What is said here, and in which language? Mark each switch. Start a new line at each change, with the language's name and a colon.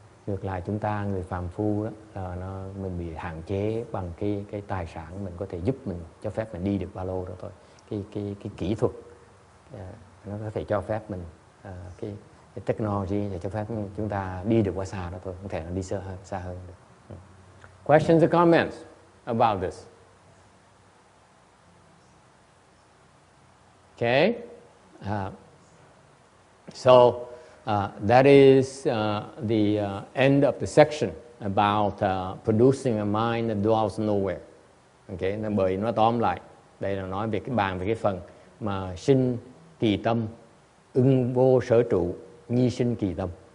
Vietnamese: Ngược lại chúng ta người phàm phu đó là mình bị hạn chế bằng cái tài sản mình có thể giúp mình, cho phép mình đi được bao lâu đó thôi. Cái kỹ thuật nó có thể cho phép mình cái technology để cho phép chúng ta đi được qua xa đó thôi, không thể là đi xa hơn được.
English: Questions or comments about this? Okay. So that is the end of the section about producing a mind that dwells nowhere.
Vietnamese: Okay, bởi nó tóm lại, đây là nói về cái phần mà sinh kỳ tâm, ưng vô sở trụ, nhi sinh kỳ tâm.